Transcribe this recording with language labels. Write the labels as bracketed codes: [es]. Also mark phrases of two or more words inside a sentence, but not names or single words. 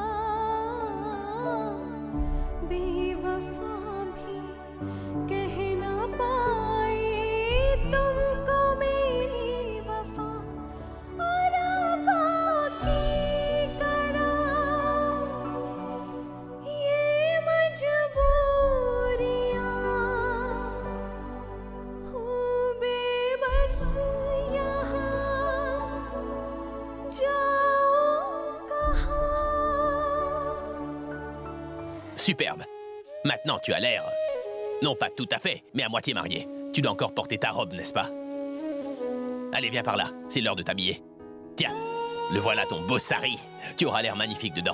[hi] बेवफा भी कह न पाई तुमको मेरी वफा और बाकी करा ये मजबूरियां हूँ बेबस यहाँ जाऊँ कहाँ [fr] Superbe. Maintenant, tu as l'air... Non, pas tout à fait, mais à moitié marié. Tu dois encore porter ta robe, n'est-ce pas? Allez, viens par là. C'est l'heure de t'habiller. Tiens, le voilà ton beau sari. Tu auras l'air magnifique dedans.